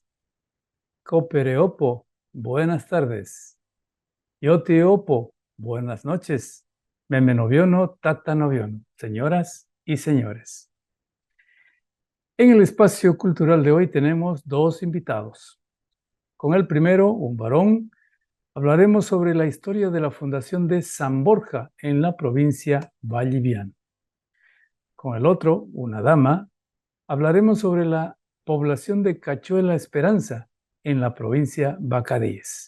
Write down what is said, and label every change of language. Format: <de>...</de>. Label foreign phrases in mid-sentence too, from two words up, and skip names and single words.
<es>Copereopo, buenas tardes. Yotiopo, buenas noches.</es> <trn>Memenoviono, tatanoviono,</trn> <es>señoras y señores. En el espacio cultural de hoy tenemos dos invitados. Con el primero, un varón, hablaremos sobre la historia de la fundación de San Borja en la provincia valliviana. Con el otro, una dama, hablaremos sobre la población de Cachuela Esperanza en la provincia Bacadíes.</es>